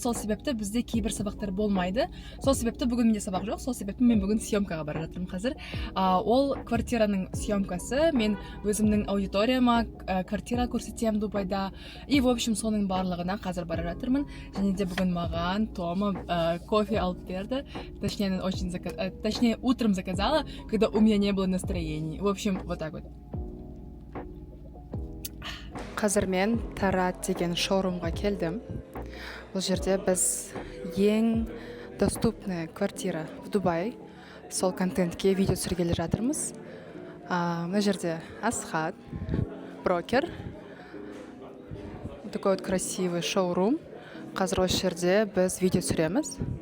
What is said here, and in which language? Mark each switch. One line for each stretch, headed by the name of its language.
Kazakh: Сол себепті бізде кейбір сабақтар болмайды. Сол себепті бүгін менде сабақ жоқ. Сол себепті мен бүгін съемкаға бара жатырмын қазір. Ол квартираның съемкасы. Мен өзімнің аудиторияма квартира көрсетемін Дубайда.
Russian: И в общем
Kazakh: соның барлығына қазір бара жатырмын. Және де бүгін маған Тома кофе алып берді.
Russian: Точнее, утром заказала, когда у меня не было настроения. В общем, вот так вот.
Kazakh: Қазір мен Тарат деген шоурумға келдім. Бұл жерде біз ең
Russian: доступный квартира в Дубай.
Kazakh: Сол контентке видео түсіргелі жатырмыз. Мына жерде Асхат, брокер.
Russian: Такой вот красивый шоурум.
Kazakh: Қазір осы жерде біз видео түсіреміз.